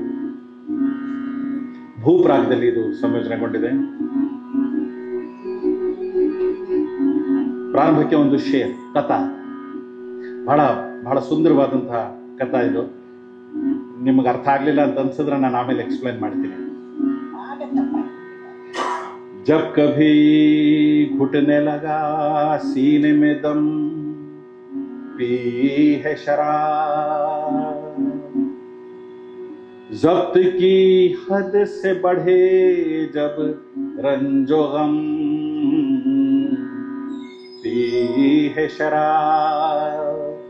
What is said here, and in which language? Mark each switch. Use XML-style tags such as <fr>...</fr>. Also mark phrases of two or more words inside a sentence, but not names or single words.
<kn>ಭೂಪ್ರಾಗದಲ್ಲಿ ಇದು ಸಂಯೋಜನೆಗೊಂಡಿದೆ. ಪ್ರಾರಂಭಕ್ಕೆ ಒಂದು ಶೇರ್ ಕಥಾ, ಬಹಳ ಬಹಳ ಸುಂದರವಾದಂತಹ ಕಥಾ ಇದು. ನಿಮಗೆ ಅರ್ಥ ಆಗ್ಲಿಲ್ಲ ಅಂತ ಅನ್ಸಿದ್ರೆ ನಾನು ಆಮೇಲೆ ಎಕ್ಸ್ಪ್ಲೇನ್ ಮಾಡ್ತೀನಿ.</kn> <ur>جب کبھی گھٹنے لگا سینے میں دم، پی ہے شراب، ضبط کی حد سے بڑھے جب رنجو غم، پی ہے شراب.</ur>